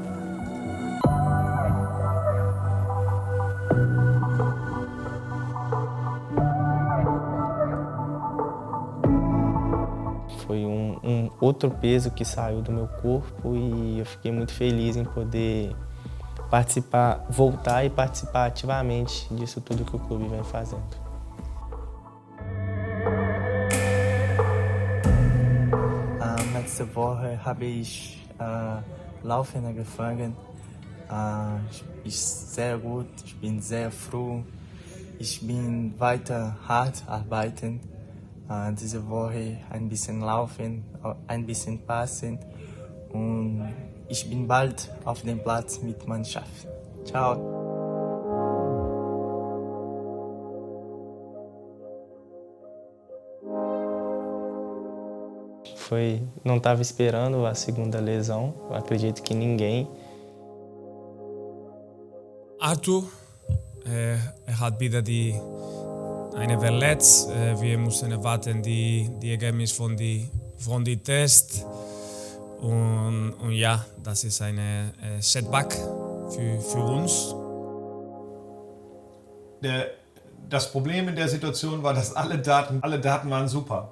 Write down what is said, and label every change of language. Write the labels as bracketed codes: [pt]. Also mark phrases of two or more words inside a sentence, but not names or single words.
[pt] Foi outro peso que saiu do meu corpo e eu fiquei muito feliz em poder participar, voltar e participar ativamente disso tudo que o clube vem fazendo. [de] Letzte Woche habe ich Laufen angefangen. Ist sehr gut, ich bin sehr froh. Ich bin weiter hart arbeiten. Diese Woche ein bisschen laufen, ein bisschen passen und ich bin bald auf dem Platz mit Mannschaft. Ciao. [pt] Não estava esperando a segunda lesão, eu acredito que ninguém. [de] Arthur, er hat wieder eine verletzt. Wir müssen warten die Ergebnis von die Test. Und ja, das ist eine Setback für uns. Das Problem in der Situation war, dass alle Daten waren super.